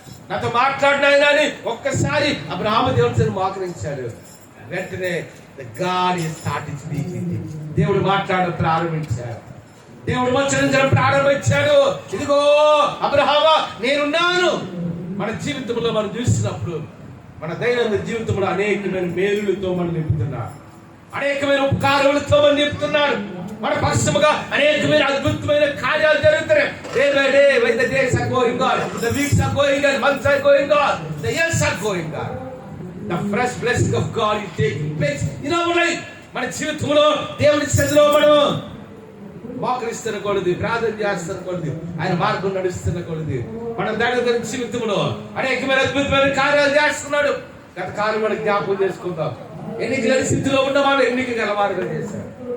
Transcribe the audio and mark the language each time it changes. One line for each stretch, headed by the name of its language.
Telugu: నాతో మాట్లాడినాయన అని ఒక్కసారి అబ్రహాము దేవుని సన్నిధిలో మోకరించాడు. వెంటనే
English: God started speaking.
Telugu: దేవుడు మాట్లాడడం ప్రారంభించాడు. దేవుడు మాట్లాడించడం ప్రారంభించాడు. ఇదిగో అబ్రహామా నేనున్నాను. మన జీవితంలో మనం చూసినప్పుడు మన దైనందిన జీవితంలో అనేకమైన మేలులతో మనం నింపుతున్నాడు, అనేకమైన ఉపకారములతో మనం నింపుతున్నాడు. మన పక్షముగా అనేకమైన అద్భుతమైన కార్యాలు జరుగుతున్నాయి.
English: Day by day, when the days are going on, the weeks are going on, months are going on, the years are going on, the fresh blessing of God is taking place in our life.
Telugu: మన జీవితంలో దేవుని సన్నిధిలో మనం మోకరిస్తున్న కొలది, ప్రార్థన చేస్తున్న కొలది, ఆయన మార్గం నడుస్తున్న కొలది మన దైనందిన జీవితంలో అనేకమైన అద్భుతమైన కార్యాలు చేస్తున్నాడు. గత కాలం మనకు జ్ఞాపకం చేసుకుందాం. ఎన్నికల స్థితిలో ఉన్న వాళ్ళు ఎన్నిక గలవారుగా చేశారు.